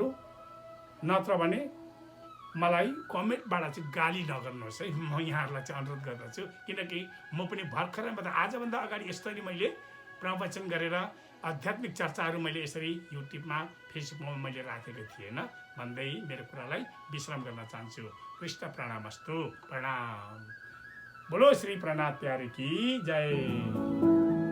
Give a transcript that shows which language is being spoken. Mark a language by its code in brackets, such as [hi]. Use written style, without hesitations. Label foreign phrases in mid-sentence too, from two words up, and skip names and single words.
[ne] नत्र भने मलाई कमेन्टबाट चाहिँ गाली नगर्नुहोस् है, म यहाँहरूलाई चाहिँ अनुरोध गर्दछु। किनकि म पनि भर्खरै आजभन्दा अगाडि यस्तरी मैले प्रवचन गरेर आध्यात्मिक चर्चाहरू मैले यसरी युट्युबमा फेसबुकमा मैले राखेको थिएन भन्दै मेरो कुरालाई विश्राम गर्न चाहन्छु। कृष्ण प्रणामस्तु। प्रणाम। [hi] बोलो श्री प्रणाम प्यारे की जय।